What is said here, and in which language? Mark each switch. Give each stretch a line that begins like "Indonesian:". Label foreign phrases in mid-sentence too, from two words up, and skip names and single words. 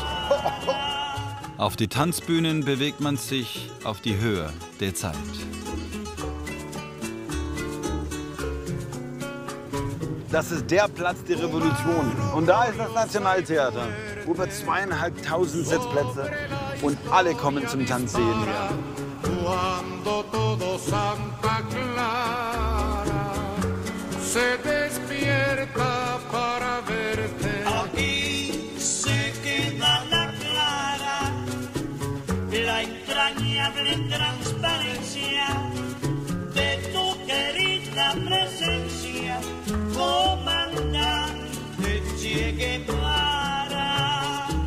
German: Auf die Tanzbühnen bewegt man sich auf die Höhe der Zeit. Das ist der Platz der Revolution. Und da ist das Nationaltheater. Über 2500 Sitzplätze. Und alle kommen zum Tanz sehen hier.
Spanish: La entrañable transparencia de tu querida presencia, comandante Che Guevara.